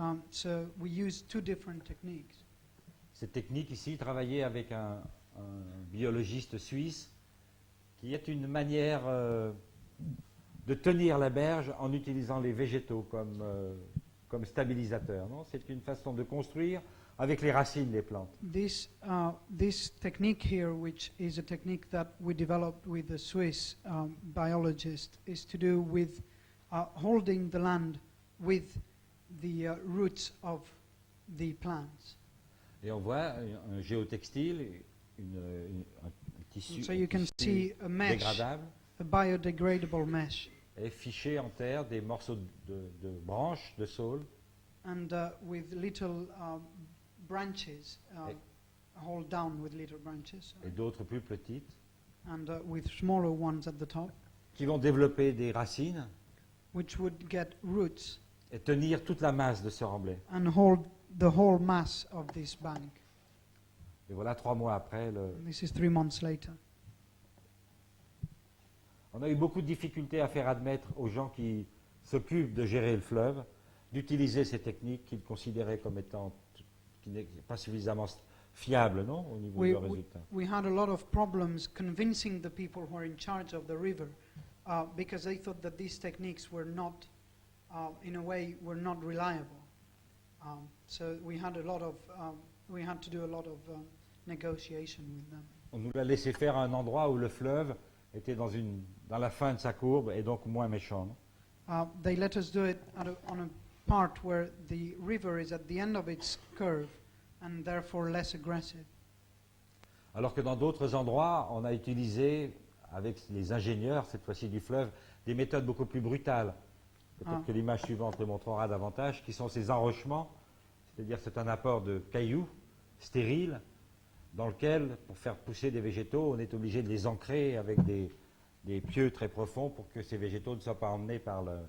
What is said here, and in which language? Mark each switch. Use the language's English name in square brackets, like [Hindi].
[English] So we used two different techniques. [French] Cette technique ici, travailler avec un biologiste suisse, qui est une manière de tenir la berge en utilisant les végétaux comme stabilisateur. Non, c'est une façon de construire avec les racines des plantes. [English] This technique here, which is a technique that we developed with the Swiss biologist, is to do with holding the land with the roots of the plants. [French] Et on voit un géotextile, un tissu, [English] So you can [French] tissu [English] see a mesh, [French] dégradable, [English] a biodegradable mesh, [French] et fiché en terre des morceaux de branches de saule, [English] and with little branches, [French] Et- [English] hold down with little branches, [French] et d'autres plus petites, [English] and with smaller ones at the top, [French] qui vont développer des racines [English] which would get roots [French] et tenir toute la masse de ce remblai. [English] and hold the whole mass of this bank. [French] Et voilà, 3 mois après, [English] This is 3 months later. [French] on a eu beaucoup de difficultés à faire admettre aux gens qui s'occupent de gérer le fleuve d'utiliser ces techniques qu'ils considéraient comme étant qui n'est pas suffisamment fiables, non, au niveau de leurs résultats. [English] We had a lot of problems convincing the people who are in charge of the river because they thought that these techniques were not, in a way, were not reliable. So we had we had to do a lot of negotiation with them. [French] On nous l'a laissé faire à un endroit où le fleuve était dans la fin de sa courbe et donc moins méchant. Non. [English] They let us do it on a part where the river is at the end of its curve and therefore less aggressive. [French] Alors que dans d'autres endroits, on a utilisé, avec les ingénieurs, cette fois-ci du fleuve, des méthodes beaucoup plus brutales. Peut-être que l'image suivante le montrera davantage, qui sont ces enrochements, c'est-à-dire c'est un apport de cailloux stériles, dans lequel, pour faire pousser des végétaux, on est obligé de les ancrer avec des pieux très profonds pour que ces végétaux ne soient pas emmenés par le...